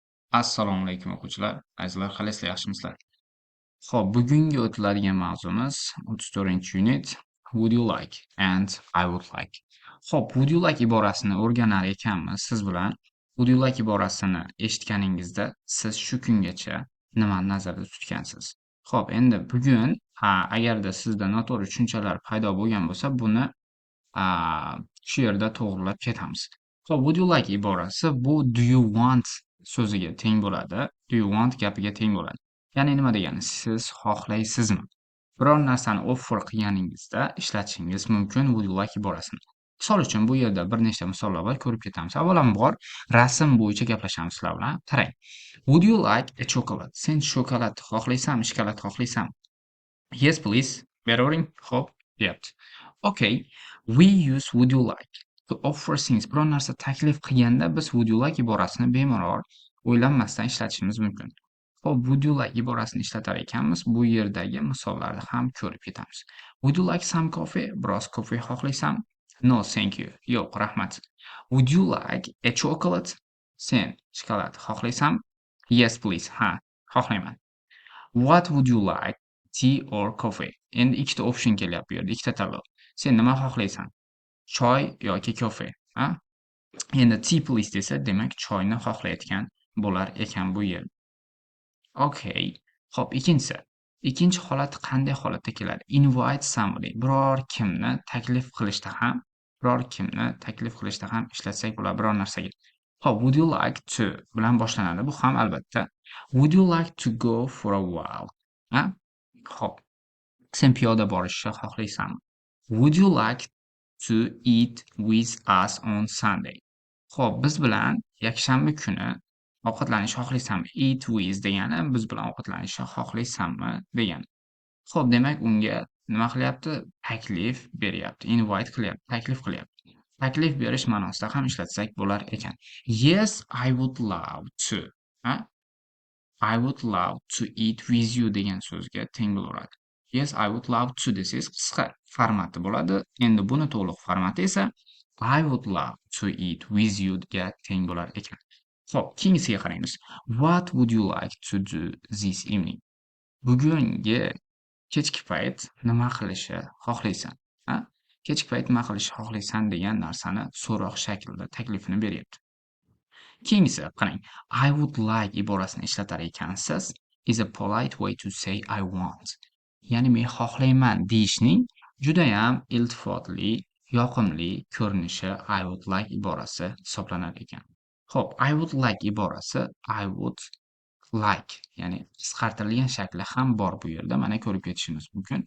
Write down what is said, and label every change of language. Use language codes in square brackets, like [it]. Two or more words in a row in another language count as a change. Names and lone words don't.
[uz] Assalomu alaykum o'quvchilar. Azizlar, qalasizlar, yaxshimisizlar? Xo'p, bugungi o'tiladigan mavzumiz 34-unit [en] Would you like and I would like. [uz] Xo'p, [en] would you like [uz] iborasini o'rganar ekanmiz siz bilan. [en] Would you like [uz] iborasini eshitganingizda siz shu kungacha nimani nazarda tutgansiz? Xo'p, endi bugun agarda sizda noto'g'ri tushunchalar paydo bo'lgan bo'lsa, buni shu yerda to'g'rilab ketamiz. So, [en] would you like [uz] iborasi bu [en] do you want [uz] so'ziga teng bo'ladi. [en] Do you want [uz] gapiga teng bo'ladi. Ya'ni nima degani? Siz xohlaysizmi? Biror narsani offer qilganingizda ishlatishingiz mumkin [en] would you like [uz] iborasini. Misol uchun bu yerda bir nechta misollar bor, ko'rib ketamiz. Avvalambor rasm bo'yicha gaplashamiz sizlar bilan. Qarang. [en] Would you like a chocolate? [uz] Sen shokolad xohlaysanmi, shokolad xohlaysanmi? [en] Yes, please. [uz] Beravering. Xo'p, deyapti. Okay. [en] We use would you like to offer things. [uz] Biror narsa taklif qilganda biz [en] would you like [uz] iborasini bemalol o'ylanmasdan ishlatishimiz mumkin. Xo'p, [en] would you like [uz] iborasini ishlatar ekanmiz, bu yerdagi misollarni ham ko'rib ketamiz. [en] Would you like some coffee? [uz] Biroz kofe xohlaysanmi? [en] No, thank you. [uz] Yo'q, rahmat. [en] Would you like a chocolate? [uz] Sen shokolad xohlaysanmi? [en] Yes, please. [uz] Ha, xohlayman. [en] What would you like? Tea or coffee? [uz] Endi ikkita option kelyapti bu yerda, ikkita tanlov. Sen nima xohlaysan? Choy yoki kofe, a? Endi [en] tea please [uz] desa, demak choyni xohlayotgan bo'lar ekan bu yer. Okay. Xo'p, ikkinchisi. Ikkinchi holat qanday holatda keladi? [en] Invite somebody. [uz] Biror kimni taklif qilishda ham ishlatsak bo'ladi biror narsaga. Xo'p, [en] would you like to [uz] bilan boshlanadi. Bu ham albatta. [en] Would you like to go for a while? [uz] A? Xo'p. Sen piyoda borishni xohlaysanmi? [en] Would you like to eat with us on Sunday? [uz] Xo'p, biz bilan yakshanba kuni ovqatlanishni xohlaysanmi? [en] Eat with [uz] degani biz bilan ovqatlanishni xohlaysanmi degani. Xo'p, demak unga nima qilyapti? Taklif beryapti. Invite qilyapti, taklif qilyapti. Taklif berish ma'nosida ham ishlatsak bo'lar ekan. [en] Yes, I would love to. I would love to eat with you [uz] degan so'zga teng bo'laveradi. [en] Yes, I would love to [uz] desangiz qisqa formati bo'ladi. Endi buni to'liq formati esa [en] I would love to eat with you [uz] ga teng bo'lar ekan. Xo'p, keyingisiga qaraymiz. [en] What would you like to do this evening? [uz] Bugungi kechki payt nima qilishni xohlaysan? Kechki payt nima qilishni xohlaysan degan narsani so'roq shaklida taklifini beryapti. Keyingisi, qarang. [en] I would like [uz] iborasini ishlatar ekansiz [en] is a polite way to say I want. [uz] Ya'ni men xohlayman deyishning juda ham iltifotli, yoqimli ko'rinishi [en] I would like [uz] iborasi hisoblanar ekan. Xo'p, [en] I would like iborasi I would like, [uz] ya'ni qisqartirilgan shakli ham bor bu yerda. Mana ko'rib ketishimiz mumkin.